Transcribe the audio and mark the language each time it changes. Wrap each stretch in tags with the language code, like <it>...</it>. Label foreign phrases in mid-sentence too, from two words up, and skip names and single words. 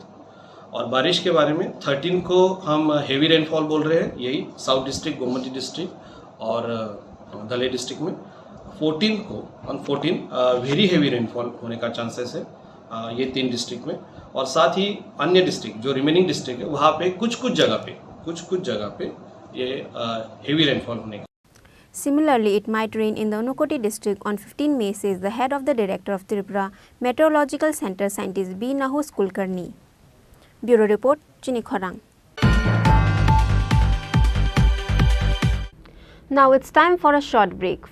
<hi>और बारिश के बारे में 13 को हम</hi> <en>heavy rainfall</en> <hi>बोल रहे हैं, यही साउथ डिस्ट्रिक्ट, गोमती डिस्ट्रिक्ट और धलाई डिस्ट्रिक्ट में। 14 को</hi> <en>on 14 very heavy rainfall</en> <hi>होने का चांसेस है ये 3 डिस्ट्रिक्ट में। और साथ ही अन्य डिस्ट्रिक्ट जो</hi> <en>remaining district</en> <hi>है वहाँ पे कुछ जगह पे ये</hi> <en>heavy rainfall</en> <hi>होने का।</hi> <en>Similarly, it might rain in the Unukoti district on 15 May, says the head of the Director of Tripura Meteorological Center, Scientist B. Nahus Kulkarni. Bureau Report, Chini Khorang. Now it's time for a short break.</en>